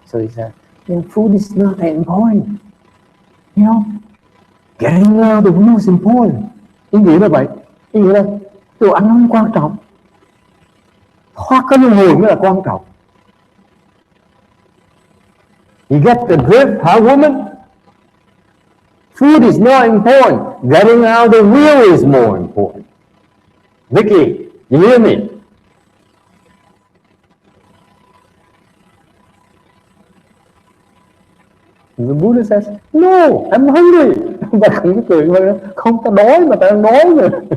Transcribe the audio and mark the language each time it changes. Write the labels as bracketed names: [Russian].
[English] So he said, food is not that important, you know. Getting out the wheel is important. [Vietnamese] Ý nghĩa là vậy. Ý nghĩa là đồ ăn nó không quan trọng, thoát cái luân hồi mới là quan trọng. [English] You get the drift, huh, woman? Food is not important. Getting out the wheel is more important. Vicky, you hear me? The Buddha says, no, I'm hungry. [Vietnamese] Bà không cười, không, ta đói mà ta đang đói rồi.